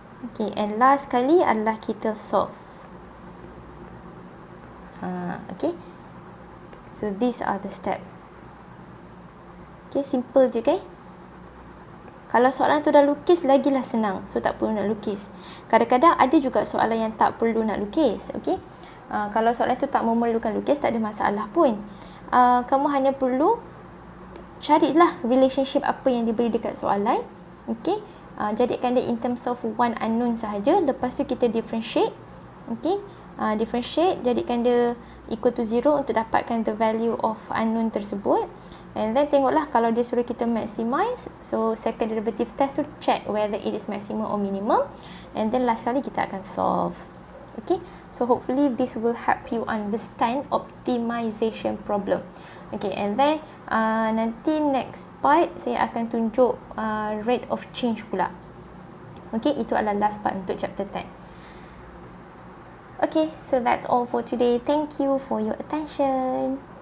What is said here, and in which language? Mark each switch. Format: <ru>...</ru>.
<ms>Okay, and last kali adalah kita solve.</ms> <en>Okay, so these are the steps.</en> <ms>Okay, simple je kan? Kalau soalan tu dah lukis, lagilah senang. So tak perlu nak lukis. Kadang-kadang ada juga soalan yang tak perlu nak lukis. Okay, kalau soalan tu tak memerlukan lukis, tak ada masalah pun. Kamu hanya perlu carilah relationship apa yang diberi dekat soalan. Okay, jadikan dia</ms> <en>in terms of one unknown</en> <ms>sahaja. Lepas tu kita differentiate. Okay, differentiate, jadikan dia</ms> <en>equal to 0</en> <ms>untuk dapatkan</ms> <en>the value of unknown</en> <ms>tersebut.</ms> <en>And then</en> <ms>tengoklah kalau dia suruh kita</ms> <en>maximize, so second derivative test to check whether it is maximum or minimum.</en> <ms>And then last kali kita akan solve.</ms> <en>Okay, so hopefully this will help you understand optimization problem. Okay, and then</en> <ms>nanti next part saya akan tunjuk rate of change pula. Okay, itu adalah last part untuk chapter 10.</ms> <en>Okay, so that's all for today. Thank you for your attention.</en>